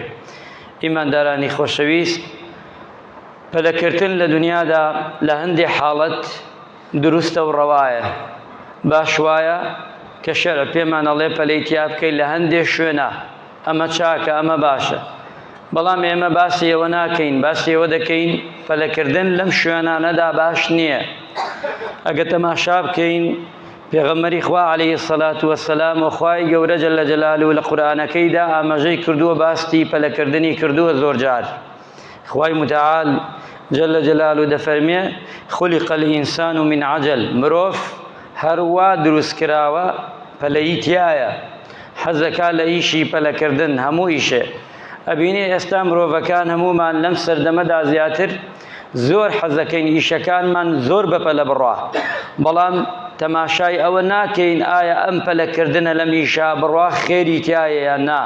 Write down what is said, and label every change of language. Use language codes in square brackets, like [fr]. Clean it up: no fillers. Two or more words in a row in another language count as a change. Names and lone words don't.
[ckb] ئیماندارانی خۆشەویست پەلەکردن لە دنیادا لە هەندێک حاڵەت دروستە و ڕەوایە باش وایە کە شەرع پێمان ئەڵێ پەلەی تیا بکەی لە هەندێک شوێنە ئەمە چاکە ئەمە باشە، بەڵام ئێمە باسی ئەوە ناکەین، باسی ئەوە دەکەین پەلەکردن لەم شوێنانەدا باش نییە. ئەگە تەماشا بکەین پێغەمبەری خوا [ar] عەلەیهی السەلاتو وەسەلام [ckb] و خوای گەورە [ar] جەلە جەلالوهو [ckb] لە قورئانەکەیدا ئاماژەی کردووە باستی پەلەکردنی کردووە زۆر جار. [ar] خوای متعال جل جلاله دەفەرمێ خولق الإنسان من عجل، [ckb] مرۆڤ هەروە دروست کراوە پەلەی تایە، حەزەکا لە ئیشی پەلەکردن هەموو ئیشێ. ئەبینێ ئێستا مرۆڤەکان هەمومان لەم سەردەمەدا زیاتر زۆر حەزەکەین ئیشەکانمان زۆر بە پەلە بڕوا، بەڵام تەماشای ئەوە ناکەین ئایا ئەم پەلەکردنە لەم ئیشا بڕوا خێری تایە یان نا.